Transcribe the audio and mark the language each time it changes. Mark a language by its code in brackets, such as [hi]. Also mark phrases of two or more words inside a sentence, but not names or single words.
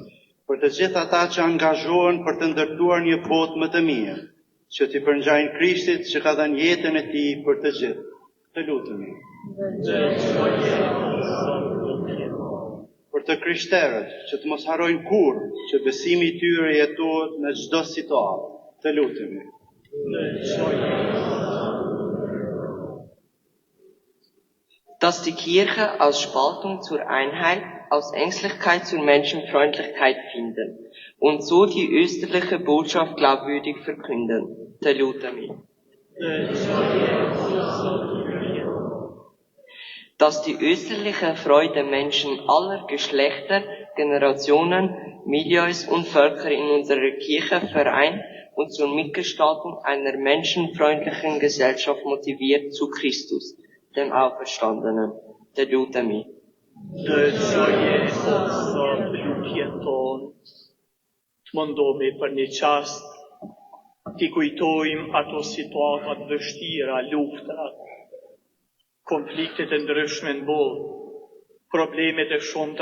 [sq] Për të gjithë ata që angazhohen për të ndërtuar një botë më të mirë, që t'i përngjajnë Krishtit që ka dhënë jetën e Tij për të gjithë, të lutemi. Dëgjoje o Zot lutjen tonë. Për të krishterët që të mos harrojnë kurrë që besimi I tyre jetohet në çdo situatë, të lutemi. [de] Dass die Kirche aus Spaltung zur Einheit, aus Ängstlichkeit zur Menschenfreundlichkeit finden und so die österliche Botschaft glaubwürdig verkünden. [sq] Të lutemi. [de] Dass die österliche Freude Menschen aller Geschlechter, Generationen, Milieus und Völker in unserer Kirche vereint und zur Mitgestaltung einer menschenfreundlichen Gesellschaft motiviert zu Christus, dem Auferstandenen, [sq] të lutemi. Dëgjoje o Zot lutjen tonë. Të mundohemi për një qast Ti kujtojmë ato situatat vështira, luftrat, konfliktet e ndryshme në botë, problemet e shumta